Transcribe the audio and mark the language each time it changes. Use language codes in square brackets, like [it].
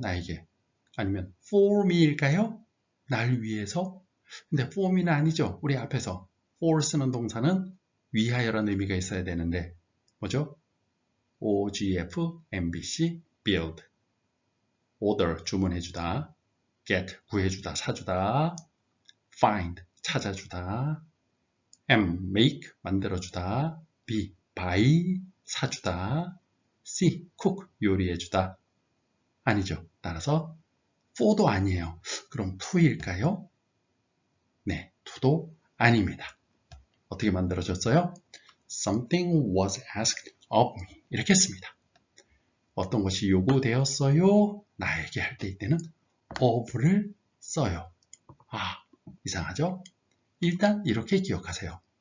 [ko] 나에게 아니면 [en] for me [ko] 일까요? 날 위해서? 근데 for me는 아니죠. 우리 앞에서 for 쓰는 동사는 위하여라는 의미가 있어야 되는데 뭐죠? OGF, MBC, build. order, 주문해주다. get, 구해주다, 사주다. find, 찾아주다. M, make, 만들어주다. B, buy, 사주다. C, cook, 요리해주다. 아니죠. 따라서 for도 아니에요. 그럼 to일까요? 네, to도 아닙니다. 어떻게 만들어졌어요? [en] Something was asked of me. [ko] 이렇게 했습니다. 어떤 것이 요구되었어요? 나에게 할 때 이때는 of를 써요. 아, 이상하죠? 일단 이렇게 기억하세요.